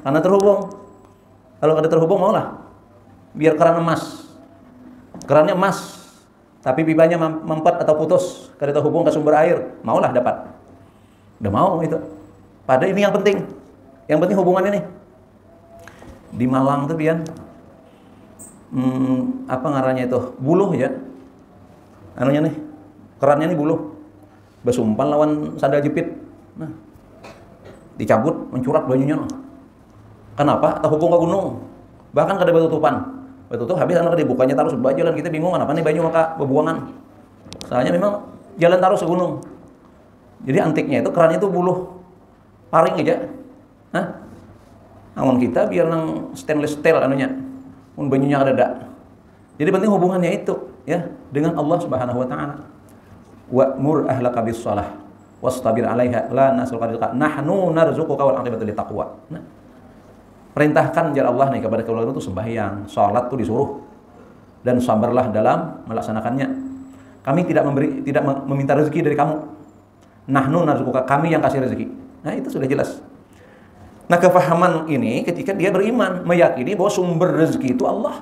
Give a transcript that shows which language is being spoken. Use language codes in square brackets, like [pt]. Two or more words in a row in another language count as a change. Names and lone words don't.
[id] Karena terhubung. [bjn] Kalau ada terhubung maulah. [id] Biar keran emas. Kerannya emas, tapi pipanya mempet atau putus. [bjn] Kada terhubung ke sumber air, maulah dapat. [id] Udah mau itu. Padahal ini yang penting. Yang penting hubungan ini. [bjn] Di Malang tuh pian apa ngarannya itu? Buluh ya. Anunya nih. Kerannya nih buluh. Besumpal lawan sandal jepit. Nah. Dicabut, mencurat banyunya. Kenapa? Tak hubung ke gunung. Bahkan kada batutupan. Batutup habis anak dibukanya terus jalan kita bingung kenapa nih banyu maka bebuangan. [id] Soalnya memang jalan terus ke gunung. Jadi antiknya itu kerannya itu buluh. [bjn] Paring aja. Angon kita biar nang [en] stainless steel [bjn] anunya. Mun banyunya ada. Jadi penting hubungannya itu ya dengan Allah [ar] سبحانه وتعالى. وأمر أهلك بالصلاة واصطبر عليها لا نسألك رزقا نحن نرزقك والعاقبة للتقوى. [bjn] Nah, perintahkan jar Allah nih kepada keluarga itu sembahyang, salat itu disuruh dan sabarlah dalam melaksanakannya. [id] Kami tidak meminta rezeki dari kamu. [ar] نحن نرزقك, [id] kami yang kasih rezeki. Nah, itu sudah jelas. Nah, kefahaman ini ketika dia beriman, meyakini bahwa sumber rezeki itu Allah.